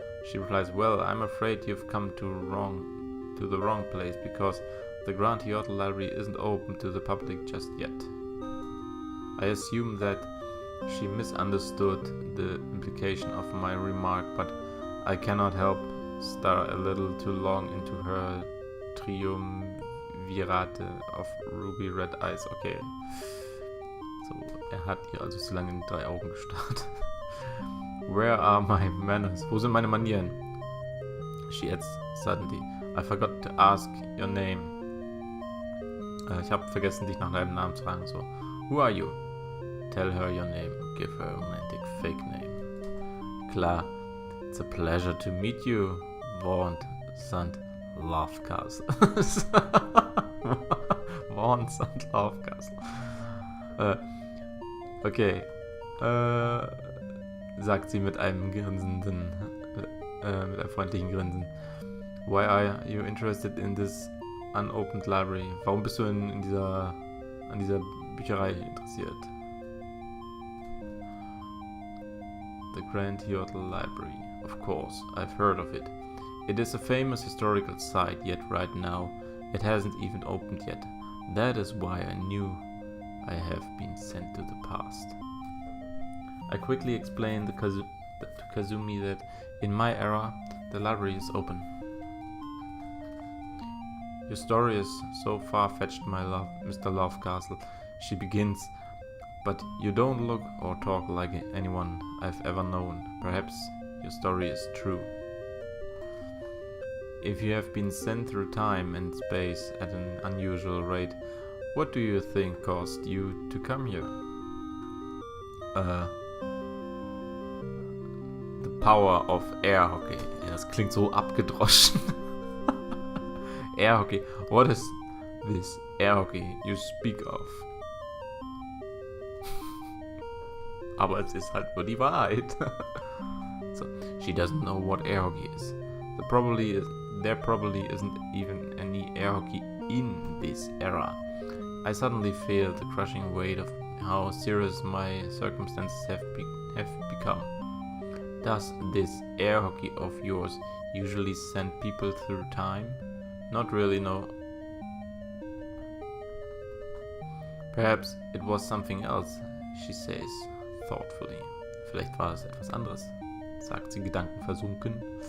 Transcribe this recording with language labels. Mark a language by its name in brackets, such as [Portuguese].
[English] She replies, well, I'm afraid you've come to the wrong place, because the Grand Hyotl Library isn't open to the public just yet. I assume that she misunderstood the implication of my remark, but I cannot help stare a little too long into her Triumvirate of ruby red eyes. Okay. [German] So, er hat ihr also zu lange in 3 Augen gestarrt. [English] Where are my manners? [German] Wo sind meine Manieren? [English] She adds suddenly. I forgot to ask your name. [German] Ich habe vergessen, dich nach deinem Namen zu fragen. [English] So, who are you? Tell her your name. Give her a romantic fake name. Klar. It's a pleasure to meet you, warned St. Lovecastle. Warned St. Lovecastle. Okay. [German] Sagt sie mit einem grinsenden, mit einem freundlichen Grinsen. [English] Why are you interested in this unopened library? [German] Warum bist du an dieser Bücherei interessiert? [English] The Grand Hyotl Library. Of course, I've heard of it. It is a famous historical site, yet right now it hasn't even opened yet. That is why I knew I have been sent to the past. I quickly explained to Kazumi that in my era, the library is open. Your story is so far-fetched, my love, Mr. Lovecastle, she begins, but you don't look or talk like anyone I've ever known. Perhaps your story is true. If you have been sent through time and space at an unusual rate, what do you think caused you to come here? The power of air hockey. [German] Ja, das klingt so abgedroschen. [English] Air hockey. What is this air hockey you speak of? [German] Aber es ist halt nur die Wahrheit. [English] So, she doesn't know what air hockey is. There probably isn't even any air hockey in this era. I suddenly feel the crushing weight of how serious my circumstances have become. Does this air hockey of yours usually send people through time? Not really, no. Perhaps it was something else, she says thoughtfully. [German] Vielleicht war es etwas anderes, sagt sie gedankenversunken.